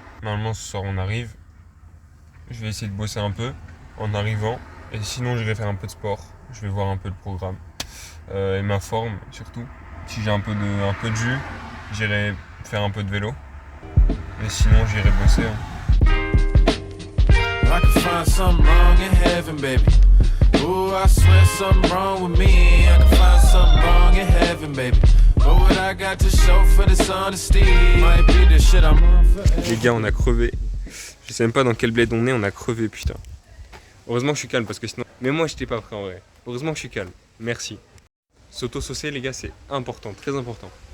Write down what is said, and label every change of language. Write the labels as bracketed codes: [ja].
[fr] Normalement, ce soir, on arrive. Je vais essayer de bosser un peu en arrivant. Et sinon, j'irai faire un peu de sport. Je vais voir un peu le programme. Et ma forme, surtout. Si j'ai un peu de jus, j'irai faire un peu de vélo. Et sinon, j'irai bosser. [en] I can find something wrong in heaven, baby. Ooh, I swear something wrong with me. I can find something wrong in heaven, baby. But what I got to show for this honesty might be the shit I'm on for. [fr] Les gars, on a crevé. Je sais même pas dans quel bled on a crevé, putain. Heureusement que je suis calme parce que sinon. Mais moi, j'étais pas prêt en vrai. Heureusement que je suis calme. Merci. S'auto-saucer, les gars, c'est important, très important.